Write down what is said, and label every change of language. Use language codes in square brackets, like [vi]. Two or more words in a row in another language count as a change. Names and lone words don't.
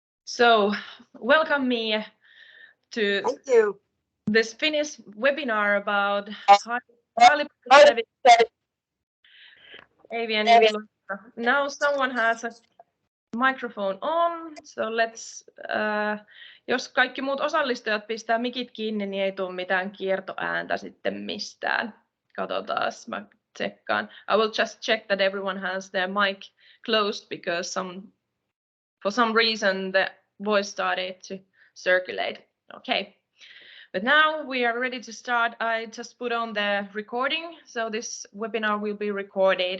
[en] So, welcome Mie to Thank you. this Finnish webinar about highly positive avian influenza. Now someone has a microphone on, so let's, [fi] jos kaikki muut osallistujat pistää mikit kiinni, niin ei tule mitään kiertoääntä sitten mistään. Katsotaan, mä tsekkaan. [en] I will just check that everyone has their mic closed because for some reason the voice started to circulate. Okay, but now we are ready to start. I just put on the recording, so this webinar will be recorded.